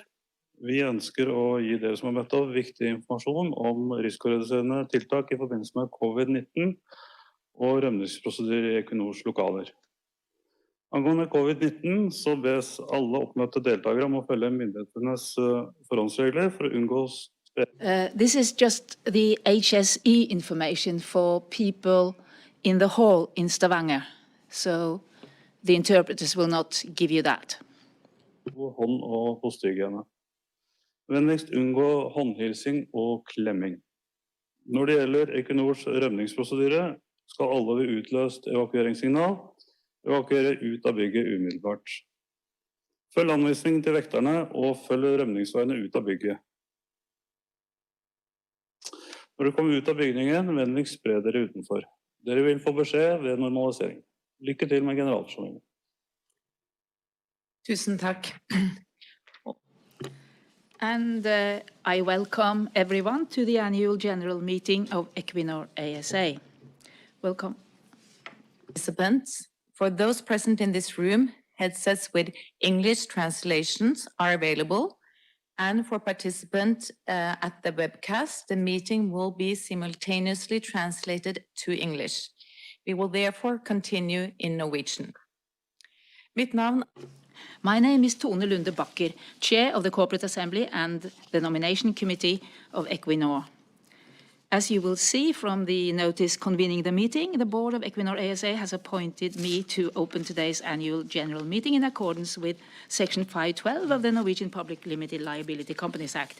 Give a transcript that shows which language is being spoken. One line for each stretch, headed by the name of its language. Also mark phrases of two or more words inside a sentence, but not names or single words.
Norwegian: Vi ønsker å gi dere som har møtt opp viktig informasjon om risikoreduserende tiltak i forbindelse med COVID-19 og rømningsprosedyrer i Equinors lokaler. Angående COVID-19 så bes alle oppmøtte deltakere om å følge myndighetenes forhåndsregler for å unngå
English: This is just the HSE information for people in the hall in Stavanger. So the interpreters will not give you that.
Norwegian: Hånd- og hostehygiene. Vennligst unngå håndhilsing og klemming. Når det gjelder Equinors rømningsprosedyre, skal alle ved utløst evakueringssignal evakuere ut av bygget umiddelbart. Følg anvisningen til vekterne og følg rømningsveiene ut av bygget. Når du kommer ut av bygningen, vennligst spre dere utenfor. Dere vil få beskjed ved normalisering. Lykke til med generalforsamlingen. Tusen takk.
English: And I welcome everyone to the annual general meeting of Equinor ASA. Welcome. Participants, for those present in this room, headsets with English translations are available. And for participants at the webcast, the meeting will be simultaneously translated to English. We will therefore continue in Norwegian.
Norwegian: Mitt navn.
English: My name is Tone Lunde Bakker, Chair of the Corporate Assembly and the Nomination Committee of Equinor. As you will see from the notice convening the meeting, the Board of Equinor ASA has appointed me to open today's annual general meeting in accordance with Section 512 of the Norwegian Public Limited Liability Companies Act.